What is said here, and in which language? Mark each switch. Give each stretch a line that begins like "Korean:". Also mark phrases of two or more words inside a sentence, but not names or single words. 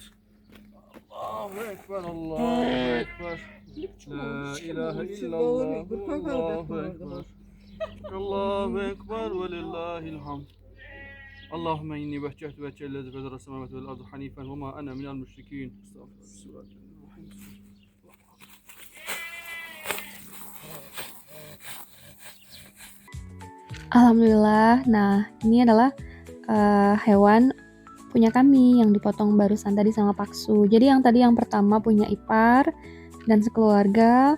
Arabic: الله أكبر، الله أكبر. لا إله إلا الله الله أكبر. الله أكبر ولله الحمد. اللهم إني وجهت وجهي للذي فطر السماوات والأرض حنيفا وما أنا من المشركين. Estağfurullah. Alhamdulillah.
Indonesian: Nah, ini adalah hewan punya kami yang dipotong barusan tadi sama Paksu. Jadi yang tadi yang pertama punya ipar dan sekeluarga.